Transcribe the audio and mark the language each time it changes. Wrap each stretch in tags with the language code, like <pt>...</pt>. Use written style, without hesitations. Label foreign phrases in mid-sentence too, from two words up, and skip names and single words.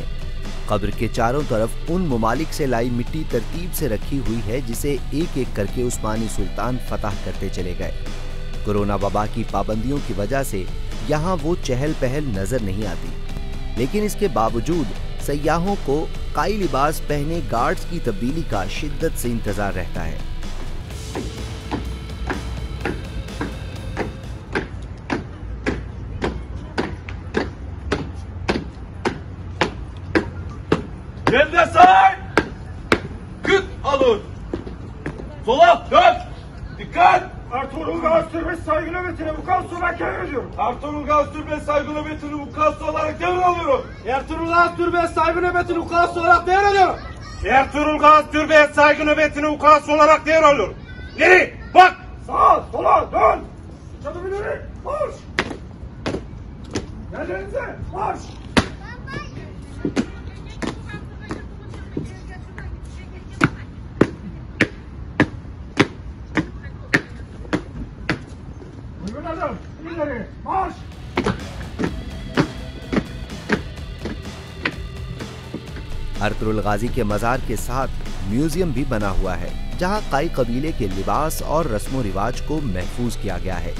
<hi>कब्र के चारों तरफ उन ममालिक से लाई मिट्टी तरतीब से रखी हुई है, जिसे एक एक करके उस्मानी सुल्तान फतह करते चले गए। कोरोना वबा की पाबंदियों की वजह से यहाँ वो चहल पहल नजर नहीं आती, लेकिन इसके बावजूद सयाहों को काई लिबास पहने गार्ड्स की तब्दीली का शिद्दत से इंतजार रहता है।</hi> <tr>Yerde say! Küt alın! Sola dön! Dikkat! Ertuğrul Gazi Türbesi saygı nöbetine vukuatlı olarak devrediyorum. Ertuğrul Gazi Türbesi saygı nöbetini vukuatlı olarak devralıyorum. Ertuğrul Gazi Türbesi saygı nöbetini vukuatlı olarak devrediyorum. Ertuğrul Gazi Türbesi saygı nöbetini vukuatlı olarak devralıyorum. Geri! Bak! Sağa, sola, dön! Çadır ileri, marş! Yerlerinize, marş! मार्च!</tr> <hi>अर्तुगरुल गाजी के मज़ार के साथ म्यूजियम भी बना हुआ है, जहां काई कबीले के लिबास और रस्मो रिवाज को महफूज किया गया है।</hi>